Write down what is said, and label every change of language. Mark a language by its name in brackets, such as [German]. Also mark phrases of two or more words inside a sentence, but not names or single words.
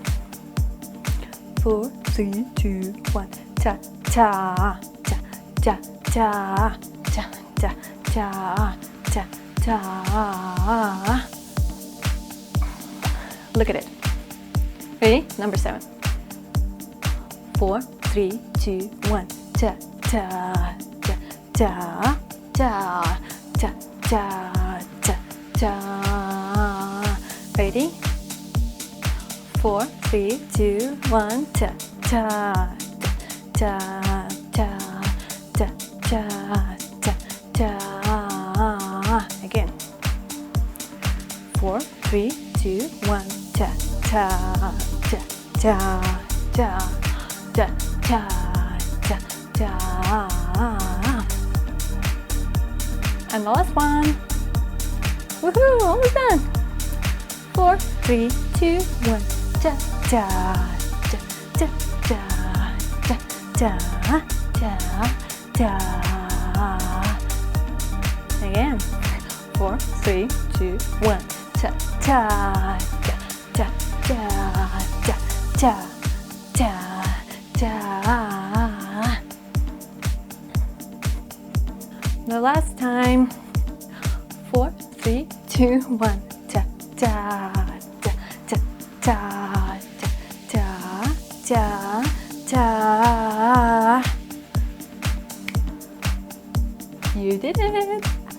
[English] 4, 3, 2, 1. Cha, cha, cha, cha, cha, cha, cha, cha, cha, cha. Look at it. Ready? Number 7. 4, 3, 2, 1. Cha, cha, cha, cha, cha, cha, cha, cha, cha. Ready? 4, 3, 2, 1. Cha, cha, cha, cha, cha, cha, cha, cha. Again. 4, 3, 2, 1. Cha, cha, cha, cha, cha, cha, cha, cha, cha. And the last one. Woohoo! Almost done. 4, 3, 2, 1. Cha, cha, cha, cha, cha, cha, cha, cha, cha. Again. 4, 3, 2, 1. Cha, cha, cha, cha, cha, cha, cha, cha. The last time. 4, 3, 2, 1. Cha, cha, cha, cha, cha, cha, cha, cha. You did it!